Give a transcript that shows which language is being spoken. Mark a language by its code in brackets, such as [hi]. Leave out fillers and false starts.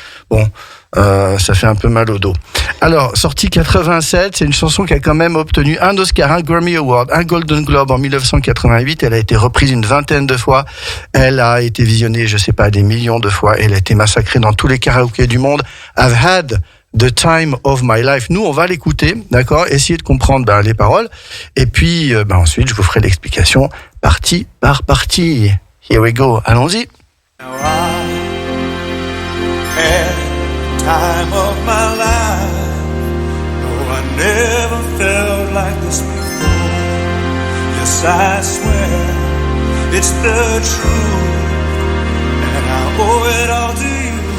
[fr] Alors ça fait un peu mal au dos. Alors, sortie 87, c'est une chanson qui a quand même obtenu un Oscar, un Grammy Award, un Golden Globe en 1988. Elle a été reprise une vingtaine de fois. Elle a été visionnée, des millions de fois. Elle a été massacrée dans tous les karaokés du monde. [en] I've Had the Time of My Life. [fr] Nous, on va l'écouter, d'accord? Essayer de comprendre les paroles. Et puis, ensuite, je vous ferai l'explication partie par partie. [en] Here we go. [fr] Allons-y. [en] Now I had the time of my life. No, I never felt like this before. Yes, I swear it's the truth, and I owe it all to you.